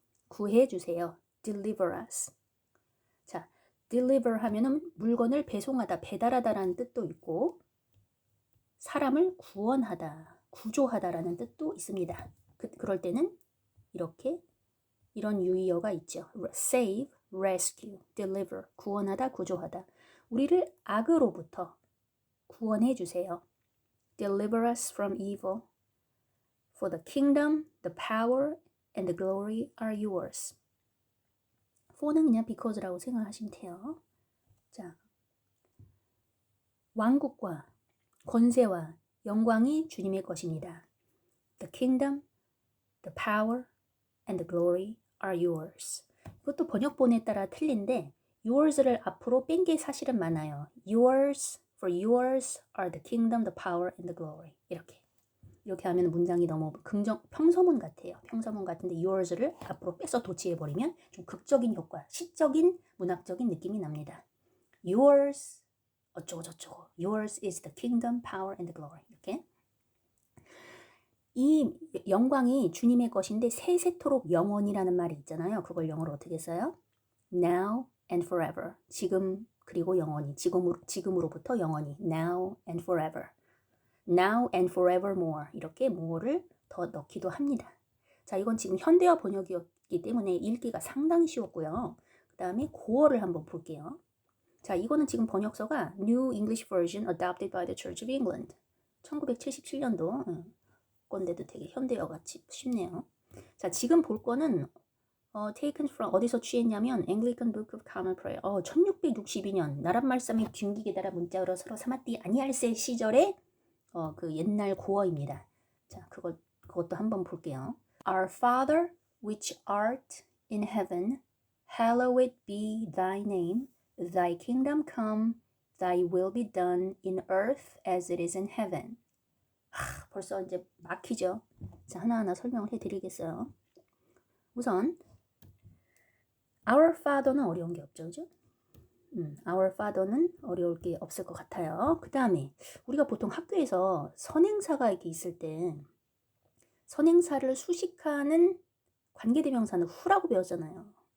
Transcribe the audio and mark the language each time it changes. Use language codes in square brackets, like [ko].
[ko] 구해주세요. [en] deliver us. [ko] 자, deliver 하면은 물건을 배송하다, 배달하다라는 뜻도 있고 사람을 구원하다, 구조하다라는 뜻도 있습니다. 그럴 때는 이렇게 이런 유의어가 있죠. [en] save, rescue, deliver, 구원하다, 구조하다. [ko] 우리를 악으로부터 구원해 주세요. [en] Deliver us from evil. For the kingdom, the power, and the glory are yours. [ko] for는 그냥 because라고 생각하시면 돼요. 자, 왕국과 권세와 영광이 주님의 것입니다. [en] The kingdom, the power, and the glory are yours. [ko] 이것도 번역본에 따라 틀린데 yours를 앞으로 뺀 게 사실은 많아요. [en] yours, for yours are the kingdom, the power, and the glory. [ko] 이렇게 하면 문장이 너무 평서문 같아요. 평서문 같은데 yours를 앞으로 빼서 도치해버리면 좀 극적인 효과, 시적인 문학적인 느낌이 납니다. [en] yours [ko] 어쩌고저쩌고 [en] yours is the kingdom, power, and the glory. [ko] 이렇게 이 영광이 주님의 것인데 세세토록 영원이라는 말이 있잖아요. 그걸 영어로 어떻게 써요? [en] Now and forever. [ko] 지금 그리고 영원히. [en] 지금으로부터 영원히. Now and forever. Now and forevermore. [ko] 이렇게 more를 더 넣기도 합니다. 자, 이건 지금 현대어 번역이었기 때문에 읽기가 상당히 쉬웠고요. 그 다음에 고어를 한번 볼게요. 자, 이거는 지금 번역서가 [en] New English Version Adopted by the Church of England. [ko] 1977년도 건데도 되게 현대어같이 쉽네요. 자, 지금 볼 거는 [en] taken from [ko] 어디서 취했냐면 [en] Anglican Book of Common Prayer. [ko] 1662년 나란 말씀이 균기게 따라 문자로 서로 삼았디 아니할세 시절의 그 옛날 고어입니다. 자, 그것도 한번 볼게요. [en] Our Father, which art in heaven, hallowed be thy name. Thy kingdom come, thy will be done in earth as it is in heaven. [ko] 벌써 이제 막히죠. 자, 하나하나 설명을 해드리겠어요. 우선 Our Father는 어려운 게 없죠, 그죠? Our Father는 어려울 게 없을 것 같아요. 그 다음에 우리가 보통 학교에서 선행사가 이렇게 있을 때 선행사를 수식하는 관계대명사는 who라고 배웠잖아요.